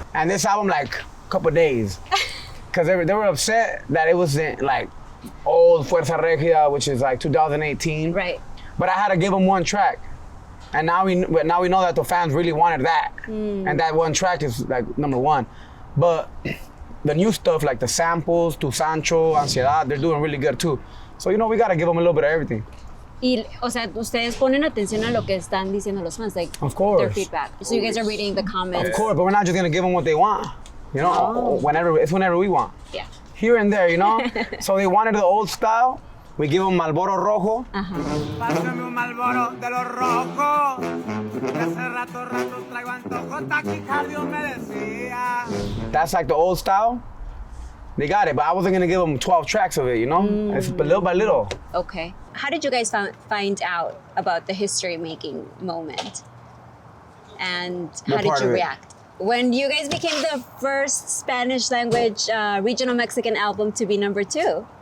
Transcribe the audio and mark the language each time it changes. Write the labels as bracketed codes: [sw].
[en] And this album, like a couple days, because they were upset that it wasn't like old Fuerza Regida, which is like 2018. Right. But I had to give them one track, and now we know that the fans really wanted that, and that one track is like #1. But the new stuff, like the samples, Tu Sancho, Ansiedad, they're doing really good too. So you know we gotta give them a little bit of everything. [es] Y, o sea, ustedes ponen atención a lo que están diciendo los fans, [en] like Of course. their feedback. So you guys are reading the comments. Of course, but we're not just gonna give them what they want. You know, whenever we want. Yeah. Here and there, you know. So they wanted the old style. We give them Marlboro Rojo. [es] Pásame un Marlboro de los rojos, que hace rato traigo antojo, taquicardio me decía. [en] That's like the old style. They got it, but I wasn't gonna give them 12 tracks of it, you know? It's little by little. Okay. How did you guys find out about the history-making moment? And how did you react? When you guys became the first Spanish language regional Mexican album to be #2.